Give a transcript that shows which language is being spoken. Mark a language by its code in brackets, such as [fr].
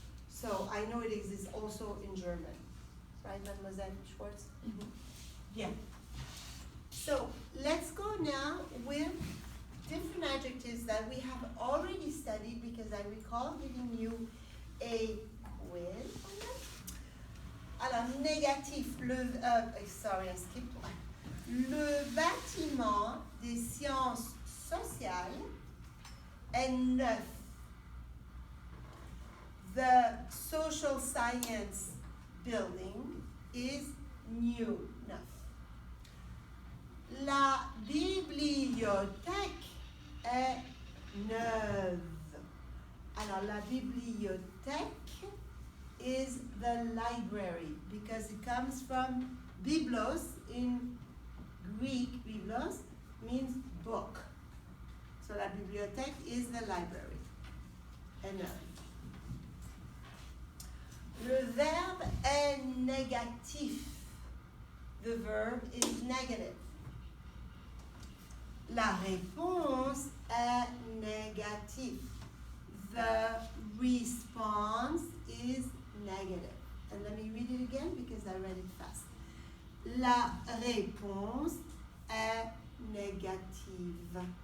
[en] So I know it exists also in German, right, Mademoiselle Schwartz? Mm-hmm. Yeah. So let's go now with different adjectives that we have already studied because I recall giving you a quiz on that. [fr] Alors, négatif, [en] sorry, I skipped one. [fr] Le bâtiment des sciences sociales est neuf. [en] The social science building is new, neuf. [fr] La bibliothèque est neuve. Alors, la bibliothèque [en] is the library because it comes from biblos in Greek. Biblos means book. So la bibliothèque is the library. [fr] Et neuve. Le verbe est négatif. [en] The verb is negative. [fr] La réponse est négative. [en] The response is negative. And let me read it again because I read it fast. [fr] La réponse est négative.